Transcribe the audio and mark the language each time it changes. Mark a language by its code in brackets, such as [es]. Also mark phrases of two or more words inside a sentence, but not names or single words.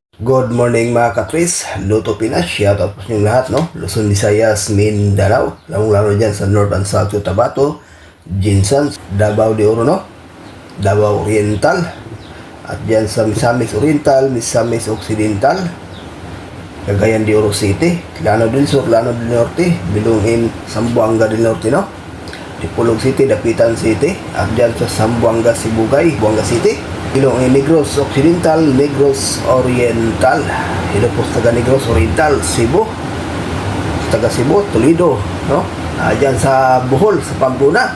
[en] Good morning [tl] mga katris, Luto Pinas, shoutout po sa inyong lahat, no? Luzon, Visayas, Mindanao, lalong-lalo dyan sa North and South Cotabato, Jinsan, Davao de Oro, no? Davao Oriental, at dyan sa Misamis Oriental, Misamis Occidental, Cagayan de Oro City, Llano del Sur, Llano del Norte, Bilungin, Zamboanga del Norte, no? Dipolog City, Dapitan City, at dyan sa Zamboanga, Sibugay, Buanga City, Ilonggo Negros Occidental, Negros Oriental, ilo po taga Negros Oriental, Cebu, taga Cebu, Toledo, no? Diyan sa Bohol, sa Pampuna.